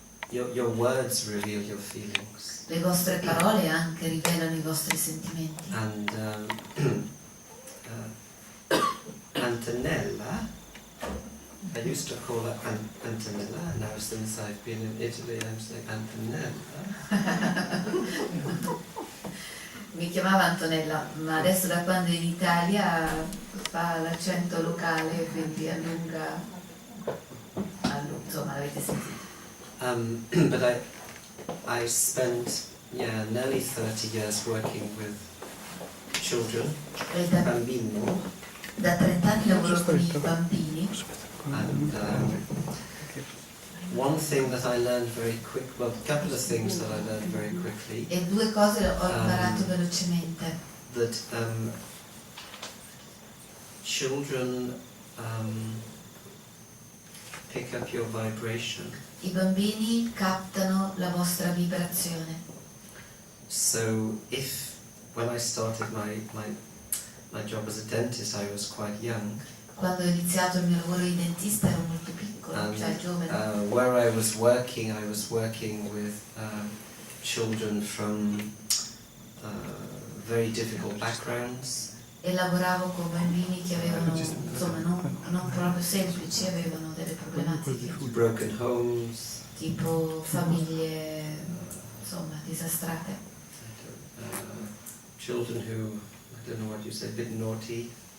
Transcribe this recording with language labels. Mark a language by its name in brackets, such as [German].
[English] Your words reveal your feelings. [Italian] Le vostre parole anche rivelano i vostri sentimenti. [English] And Antonella, I used to call her Antonella, now since I've been in Italy I'm saying Antonella. [Italian] Mi chiamava Antonella, ma adesso da quando è in Italia fa l'accento locale, quindi allunga, insomma l'avete sentito. [English] But I spent nearly 30 years working with children, bambini. [Italian] Da 30 anni lavoro con i bambini. [English] And one thing that I learned very a couple of things that I learned very quickly. [Italian] E due cose ho imparato velocemente. [English] That children pick up your vibration. [Italian] I bambini captano la vostra vibrazione. [English] So when I started my job as a dentist, I was quite young. [Italian] Quando ho iniziato il mio lavoro di dentista ero molto piccolo, cioè giovane. [English] Where I was working with children from very difficult backgrounds. [Italian] E lavoravo con bambini che avevano, insomma, non proprio semplici, avevano delle problematiche. [English] Broken homes. [Italian] Tipo famiglie, insomma, disastrate. [English] Children who, I don't know what you say, a bit naughty.